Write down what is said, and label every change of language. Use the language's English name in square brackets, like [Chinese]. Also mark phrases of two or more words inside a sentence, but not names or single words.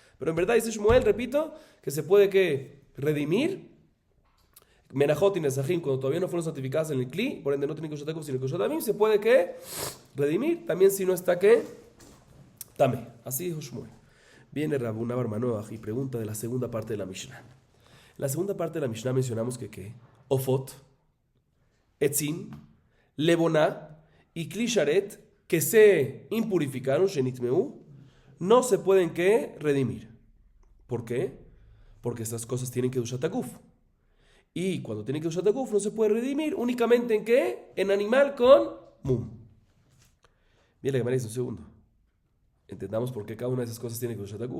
[Spanish] Pero en verdad dice Shmuel, repito, que se puede redimir Menajot y Nesajim, cuando todavía no fueron santificadas en el Kli, por ende no tienen [Hebrew] קדושת הגוף, [Spanish] sino [Hebrew] קדושת דמים, [Spanish] se puede que redimir, también si no está que Tame. Así dijo Shmuel. Viene Rabuna Bar Manoach y pregunta de la segunda parte de la Mishnah. En la segunda parte de la Mishnah mencionamos que [Hebrew] עופות, עצים, לבונה [Spanish] y [Hebrew] כלי שרת, [Spanish] que se impurificaron, Shenitmeu, no se pueden que redimir. ¿Por qué? Porque estas cosas tienen [Hebrew] קדושת הגוף. [Spanish] Y cuando tienen [Hebrew] קדושת הגוף [Spanish] no se puede redimir únicamente en ¿qué? En animal con mum. Bien, la Gemara dice un segundo. Entendamos por qué cada una de esas cosas tiene Kedushat Aguf.